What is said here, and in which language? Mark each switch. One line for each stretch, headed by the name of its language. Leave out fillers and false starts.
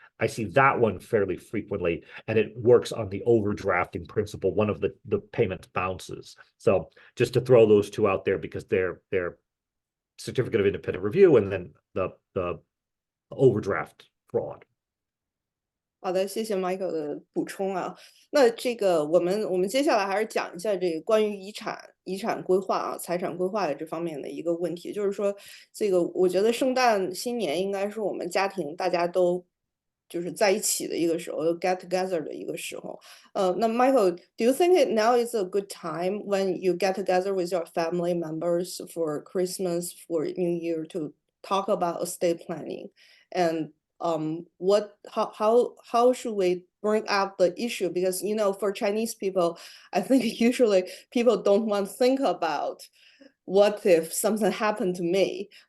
English: I see that one fairly frequently, and it works on the overdrafting principle. One of the payments bounces. So just to throw those two out there, because they're certificate of independent review and then the overdraft fraud.
Chinese: 好的，谢谢 Michael 的补充啊。那这个我们接下来还是讲一下这个关于遗产规划啊、财产规划的这方面的一个问题，就是说，这个我觉得圣诞新年应该是我们家庭大家都就是在一起的一个时候，
English: get together
Chinese: 的一个时候。
English: 那 Michael，do you think now is a good time when you get together with your family members for Christmas, for New Year to talk about estate planning and how should we bring up the issue? Because for Chinese people, I think usually people don't want to think about what if something happened to me.